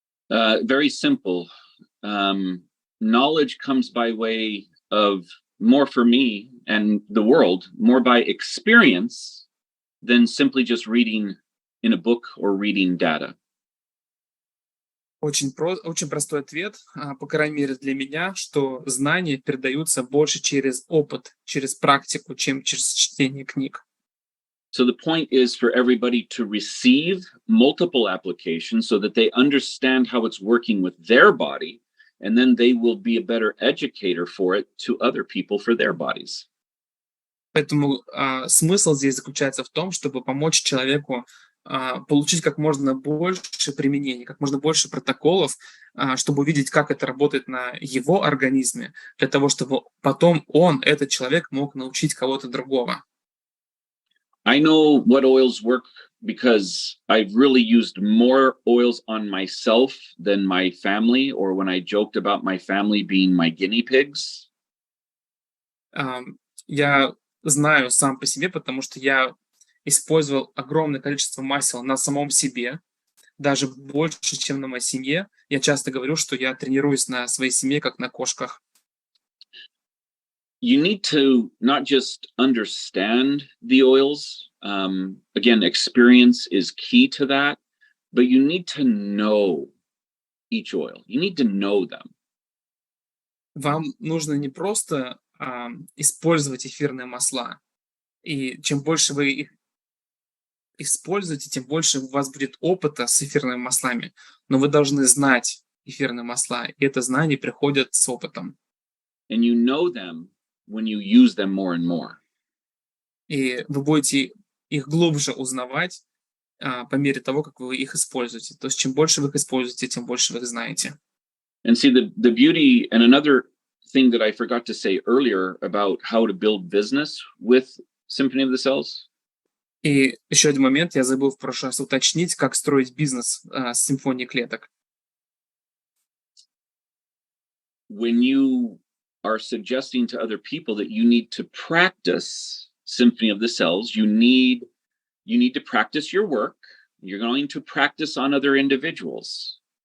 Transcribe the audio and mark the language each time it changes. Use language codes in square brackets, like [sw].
[en] Very simple. Knowledge comes by way of more for me and the world, more by experience than simply just reading in a book or reading data. [ru] Очень простой ответ, по крайней мере для меня, что знания передаются больше через опыт, через практику, чем через чтение книг. [en] So the point is for everybody to receive multiple applications so that they understand how it's working with their body, and then they will be a better educator for it to other people for their bodies. [ru] Поэтому смысл здесь заключается в том, чтобы помочь человеку получить как можно больше применений, как можно больше протоколов, чтобы увидеть, как это работает на его организме, для того, чтобы потом этот человек, мог научить кого-то другого. [en] I know what oils work because I've really used more oils on myself than my family, or when I joked about my family being my guinea pigs. [ru] Я знаю сам по себе, потому что я использовал огромное количество масел на самом себе, даже больше, чем на моей семье. Я часто говорю, что я тренируюсь на своей семье, как на кошках. [en] You need to not just understand the oils. Again, experience is key to that, but you need to know each oil. You need to know them. [ru] Вам нужно не просто использовать эфирные масла, и чем больше вы их используете, тем больше у вас будет опыта с эфирными маслами, но вы должны знать эфирные масла, и это знание приходит с опытом. [en] And you know them when you use them more and more. [ru] И вы будете их глубже узнавать по мере того, как вы их используете. То есть чем больше вы их используете, тем больше вы их знаете. [en] And see, the beauty, and another thing that I forgot to say earlier about how to build business with Symphony of the Cells. [ru] И еще один момент, я забыл в прошлый раз уточнить, как строить бизнес с симфонией клеток. [en] When you are suggesting to other people that you need to practice Symphony of the Cells, you need to practice your work. You're going to practice on other individuals.